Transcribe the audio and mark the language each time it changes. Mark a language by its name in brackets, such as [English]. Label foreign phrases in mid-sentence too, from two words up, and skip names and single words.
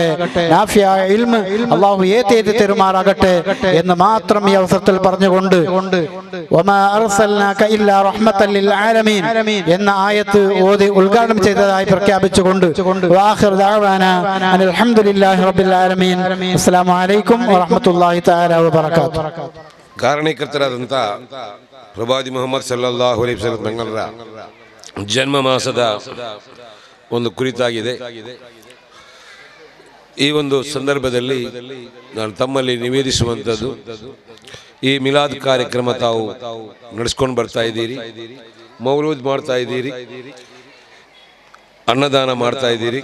[Malayalam] നാഫിയായ ഇൽമ് അല്ലാഹു ഏതേത് തരുമാറാകട്ടെ എന്ന് മാത്രം ഈ അവസരത്തിൽ പറഞ്ഞുകൊണ്ട് [Arabic] وما أرسلناك إلا رحمة للعالمين [Malayalam] എന്ന ആയത്ത് ഓതി ഉദ്ഘാടനം ചെയ്തതായി പ്രഖ്യാപിച്ചുകൊണ്ട് [Arabic] وآخر دعوانا الحمد لله رب العالمين. السلام عليكم ورحمة الله تعالى وبركاته. [Kannada] ಕಾರಣೀಕರ್ತರಾದಂಥ ಪ್ರವಾದಿ ಮುಹಮ್ಮದ್ [Arabic] صلى الله عليه وسلم [Kannada] ತങ്ങളുടെ ಜನ್ಮ ಮಾಸದ ಒಂದು ಕುರಿತಾಗಿದೆ. ಈ ಒಂದು ಸಂದರ್ಭದಲ್ಲಿ ನಾನು ತಮ್ಮಲ್ಲಿ ನಿವೇದಿಸುವಂಥದ್ದು, ಈ ಮಿಲಾದ್ ಕಾರ್ಯಕ್ರಮ ತಾವು ನಡೆಸ್ಕೊಂಡು ಬರ್ತಾ ಇದ್ದೀರಿ, ಮೌಲೂದ್ ಮಾಡ್ತಾ ಇದ್ದೀರಿ, ಅನ್ನದಾನ ಮಾಡ್ತಾ ಇದ್ದೀರಿ.